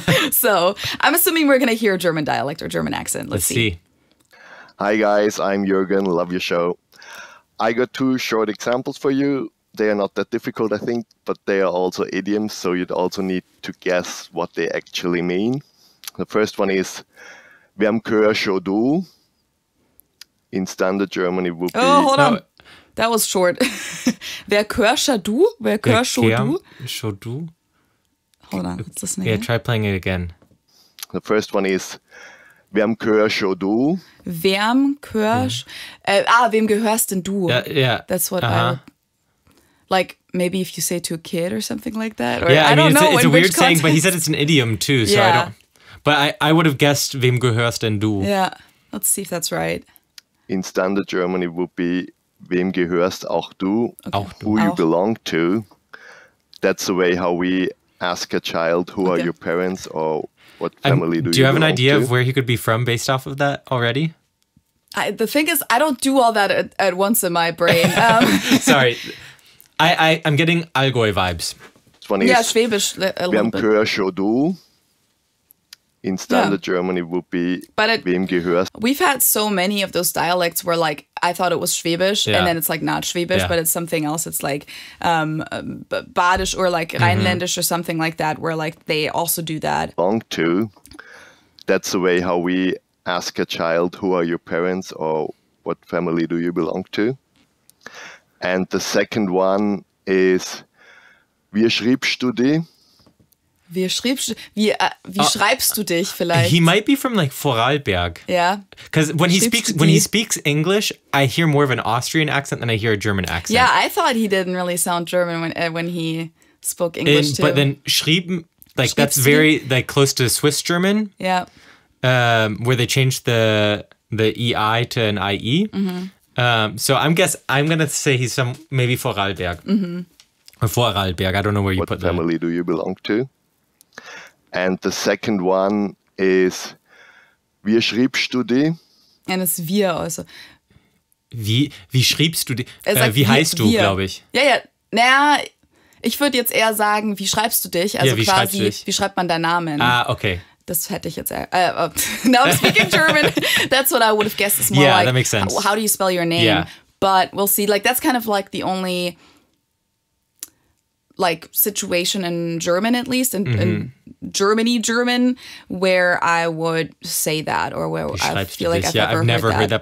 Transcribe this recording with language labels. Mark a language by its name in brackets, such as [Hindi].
[English] So I'm assuming we're going to hear German dialect or German accent. Let's see. Hi guys, I'm Jürgen, love your show. I got 2 short examples for you. They are not that difficult, I think, but they are also idioms, so you'd also need to guess what they actually mean. The first one is, [German] Wem gehör schon du? [English] In standard German it would be... Oh, hold on. That was short. [German] Wer gehört schon du? Wer gehört schon du? [English] Hold on, let's listen again. Yeah, try playing it again. The first one is, [German] Wem gehör schon du? Wem gehörst... wem gehörst denn du? [English] Yeah. That's what I would... Like, maybe if you say to a kid or something like that. Or, I don't know. It's a weird saying, but he said it's an idiom too, so I don't... But I would have guessed, [German] Wem gehörst denn du? [English] Yeah, let's see if that's right. In standard German it would be, [German] Wem gehörst auch du? [English] Okay. [German] Auch du. [English] Who you belong to. That's the way how we ask a child, who are your parents, or what family do you belong to? Do you have an idea of where he could be from based off of that already? The thing is, I don't do all that at once in my brain. Sorry. I'm getting Allgäu vibes. This one is, Schwäbisch a little [German] Wem [English] bit. [German] gehör schon du? [English] in standard German, it would be [German] wem gehörst. [English] We've had so many of those dialects where like I thought it was Schwäbisch and then it's like not Schwäbisch, but it's something else. It's like Badisch or like Rheinländisch or something like that, where like they also do that. Belong to. That's the way how we ask a child, who are your parents or what family do you belong to? And the second one is, [German] wie schreibst du dich? Wie schreibst du dich vielleicht? [English] He might be from like Vorarlberg. Yeah. Because when he speaks English, I hear more of an Austrian accent than I hear a German accent. Yeah, I thought he didn't really sound German when he spoke English too. But then schrieben, like that's very like close to Swiss German. Yeah. Where they changed the EI to an IE. So I'm gonna say he's maybe Vorarlberg. Or Vorarlberg. I don't know where you put that. What family do you belong to? And the second one is, [German] wie schreibst du dich? [English] And it's wir also. [German] Wie schreibst du dich? Wie heißt du, glaube ich. Ja. Naja, ich würde jetzt eher sagen, wie schreibst du dich? Also wie quasi, wie schreibt man deinen Namen? Ah, okay. Das hätte ich jetzt... [English] now I'm speaking German. That's what I would have guessed. It's more like, that makes sense. How do you spell your name? Yeah. But we'll see. Like, that's kind of like the only... like situation in German, at least in German, where I would say that, or where I feel like I've never heard that